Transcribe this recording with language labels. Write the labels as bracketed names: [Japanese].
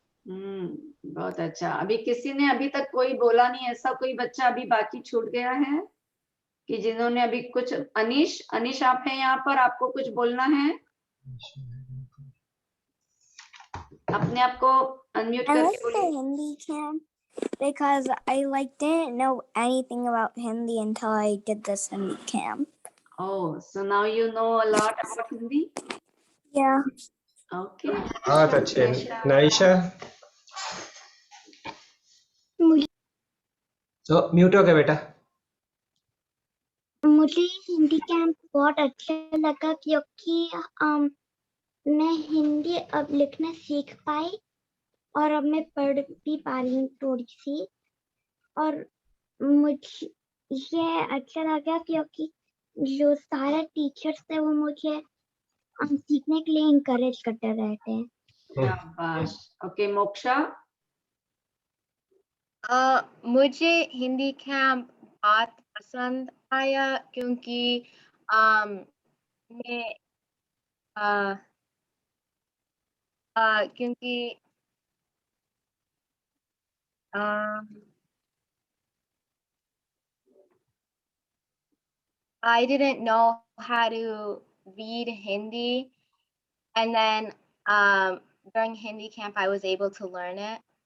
[Hindi] बहुत अच्छा. अभी किसी ने अभी तक कोई बोला नहीं? ऐसा कोई बच्चा अभी बाकी छूट गया है कि जिन्होंने अभी कुछ? अनीश आप हैं यहाँ पर, आपको कुछ बोलना है? अपने आप को अनम्यूट करके बोलिए. [English] Hindi camp because I didn't know anything about Hindi until I did this Hindi camp. Oh, so now you know a lot about Hindi? Yeah. Okay. [Hindi] बहुत अच्छे. नाइशा? तो म्यूट हो गया बेटा. मुझे हिंदी कैंप बहुत अच्छा लगा क्योंकि मैं हिंदी अब लिखना सीख पाई और अब मैं पढ़ भी पा रही हूँ थोड़ी सी. और मुझे ये अच्छा लगा क्योंकि जो सारे टीचर्स थे वो मुझे सीखने के लिए इंकरेज करते रहते हैं. शाबाश. ओके, मोक्षा? मुझे हिंदी कैंप बहुत पसंद आया क्योंकि मैं क्योंकि [English] I didn't know how to read Hindi, and then during Hindi camp I was able to learn it.